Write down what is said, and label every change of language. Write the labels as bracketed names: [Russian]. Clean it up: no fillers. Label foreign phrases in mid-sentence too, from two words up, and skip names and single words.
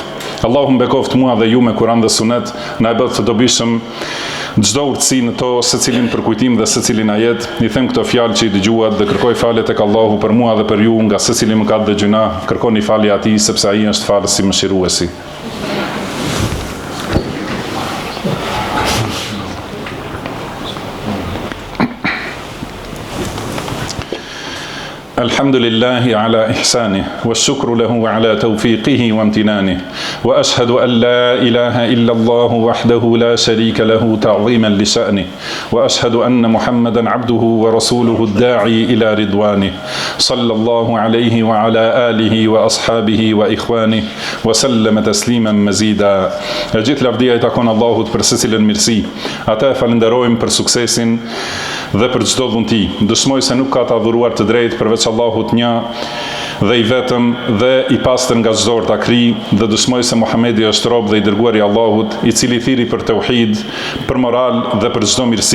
[Albanian] Allahu mbekoft mua dhe ju me Kur'an dhe Sunet, na e bëth të dobishëm çdo urtësi në to, secilin për kujtim dhe secilin ajet. I them këto fjalë që i dëgjuat dhe kërkoj falje tek Allahu për mua dhe për ju nga secili mëkat dhe gjuna. Kërkoni falje atij sepse ai është falës i mëshiruesi. [Arabic] الحمد لله على إحسانه والشكر له على توفيقه وامتنانه وأشهد أن لا إله إلا الله وحده لا شريك له تعظيما لشأنه وأشهد أن محمدا عبده ورسوله الداعي إلى رضوانه صلى الله عليه وعلى آله وأصحابه وإخوانه وسلم تسليما مزيدا. [Albanian] Gjithë lavdia I takon Allahut për secilën mirësi. Ata e falenderojmë për suksesin dhe për çdo dhunti. Dëshmoj se nuk ka të adhuruar të drejtë përveç Allahut një dhe I vetëm dhe I pastër nga çdo ortakri, dhe dëshmoj se Muhamedi është rob dhe I dërguari I Allahut, I cili thiri për tauhid, për moral dhe për çdo mirësi.